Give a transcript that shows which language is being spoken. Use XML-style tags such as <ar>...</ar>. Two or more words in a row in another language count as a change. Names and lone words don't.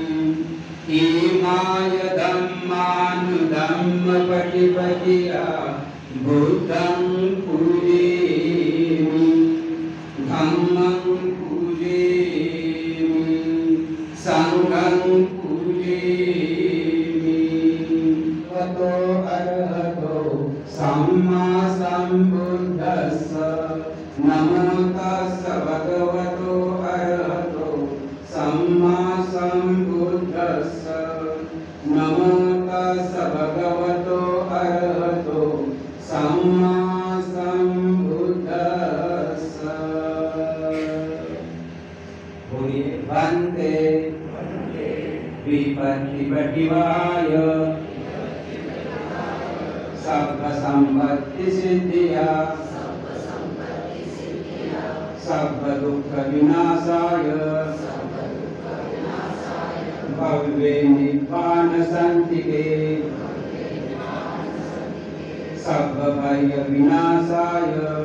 <pi>इमाय धम्मानुधम्मपटिपतिया बुद्धं पूजयामि। धम्मं पूजयामि सङ्घं पूजयामि। भगवतो अरहतो सम्मा सम्बुद्धस्स। नमो तस्स भगवतो अरहतो सम्मा सम्बुद्धस्स। नमो तस्स भगवतो अरहतो सम्मा सम्बुद्धस्स। बोलिए वन्दे विपत्तिपटिवाय सर्वसम्पत्ति सिद्धिया सर्वदुःखविनाशाय भव्ये निब्बाण शान्तिके सर्वभय विनाशाय</pi>